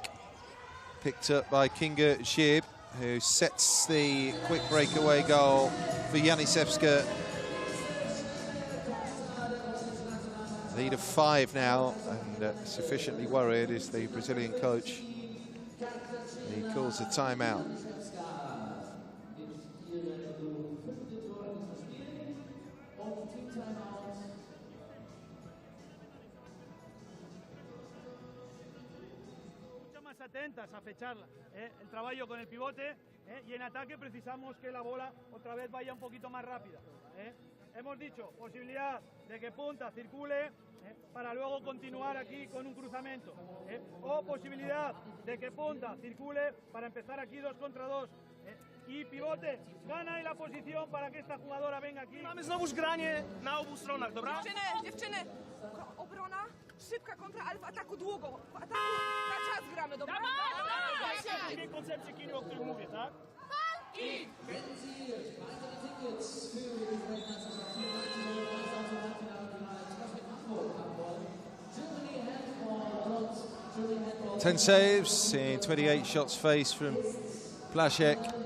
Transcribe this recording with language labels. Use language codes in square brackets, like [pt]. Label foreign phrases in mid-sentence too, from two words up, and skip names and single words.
[en] Picked up by Kinga Joub, who sets the quick breakaway goal for Janisewska. Lead of 5 now, and sufficiently worried is the Brazilian coach. He calls a timeout. [es] Atentas a fecharla, el trabajo con el pivote, y en ataque precisamos que la bola otra vez vaya un poquito más rápida. Hemos dicho posibilidad de que punta circule para luego continuar aquí con un cruzamiento, o posibilidad de que punta circule para empezar aquí 2 contra 2. I pivote gana ahí la posición para que esta jugadora venga aquí. [pl] Mamy znowu granie na obu stronach, dobra? Dziewczyny, obrona, szybka kontra, ale w ataku długo. W ataku na czas gramy, dobra? Dwie koncepcje kino, o których mówię, tak? I [en] 10 saves in 28 shots faced from Blaszczak.